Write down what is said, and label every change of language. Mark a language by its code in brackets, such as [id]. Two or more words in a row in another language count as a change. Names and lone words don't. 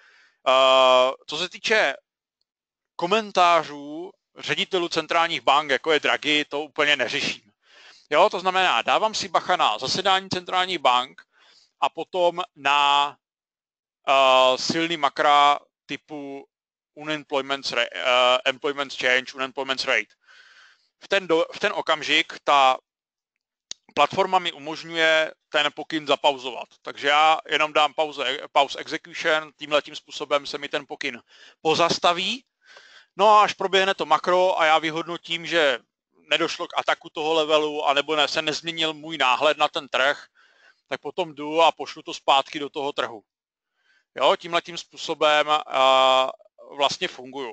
[cs] Co se týče komentářů ředitelů centrálních bank, jako je Draghi, to úplně neřeším. Jo, to znamená, dávám si bacha na zasedání centrálních bank a potom na silný makra typu [en] employment change, unemployment rate. [cs] V ten okamžik ta platforma mi umožňuje ten pokyn zapauzovat. Takže já jenom dám [en] pause execution, [cs] tímhletím způsobem se mi ten pokyn pozastaví. No a až proběhne to makro a já vyhodnotím, že nedošlo k ataku toho levelu, anebo se nezměnil můj náhled na ten trh, tak potom jdu a pošlu to zpátky do toho trhu. Jo, tímhletím způsobem vlastně funguju.